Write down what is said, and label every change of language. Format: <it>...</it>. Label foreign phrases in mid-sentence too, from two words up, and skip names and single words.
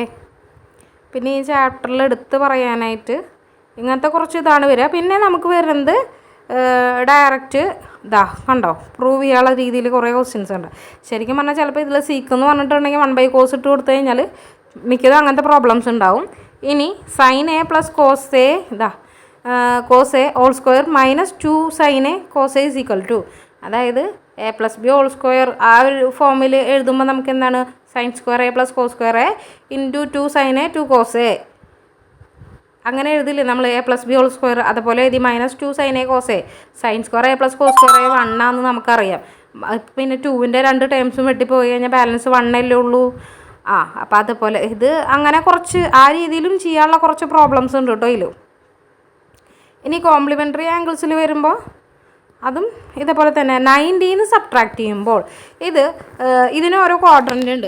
<ml>പിന്നെ ഈ ചാപ്റ്ററിൽ എടുത്ത് പറയാനായിട്ട് ഇങ്ങനത്തെ കുറച്ച് ഇതാണ് വരിക. പിന്നെ നമുക്ക് വരുന്നത് ഡയറക്റ്റ് കണ്ടോ പ്രൂവ് ചെയ്യാനുള്ള രീതിയിൽ കുറേ ക്വസ്റ്റ്യൻസ് ഉണ്ട്. ശരിക്കും പറഞ്ഞാൽ ചിലപ്പോൾ ഇതിൽ സീക്ക് എന്ന് പറഞ്ഞിട്ടുണ്ടെങ്കിൽ 1/cos ഇട്ട് കൊടുത്തു കഴിഞ്ഞാൽ മിക്കതും അങ്ങനത്തെ പ്രോബ്ലംസ് ഉണ്ടാവും. ഇനി sin A + cos A cos A (² - 2 sin A cos A) = അതായത് A + B (² ആ ഒരു ഫോമിൽ എഴുതുമ്പോൾ നമുക്ക് എന്താണ്?</ml> <en>sin square A + cos square A × 2 sin A 2 cos A.</en> <ml>അങ്ങനെ എഴുതില്ലേ നമ്മൾ? A + B (² അതുപോലെ എഴുതി -2 sin A cos A.</ml> <en>sin square A + cos square A</en> <ml>1 ആണെന്ന് നമുക്കറിയാം. പിന്നെ 2ൻ്റെ 2 ടേംസും വെട്ടിപ്പോയി കഴിഞ്ഞാൽ ബാലൻസ് 1 അല്ലേ ഉള്ളൂ. അപ്പോൾ അതുപോലെ ഇത് അങ്ങനെ കുറച്ച് ആ രീതിയിലും ചെയ്യാനുള്ള കുറച്ച് പ്രോബ്ലംസ് ഉണ്ട് കേട്ടോ ഇതിലും. ഇനി</ml> <en>complementary angles</en> <ml>വരുമ്പോൾ അതും ഇതേപോലെ തന്നെ 90 സബ്ട്രാക്ട് ചെയ്യുമ്പോൾ ഇതിന് ഓരോ ക്വാഡ്രൻ്റ് ഉണ്ട്.</ml>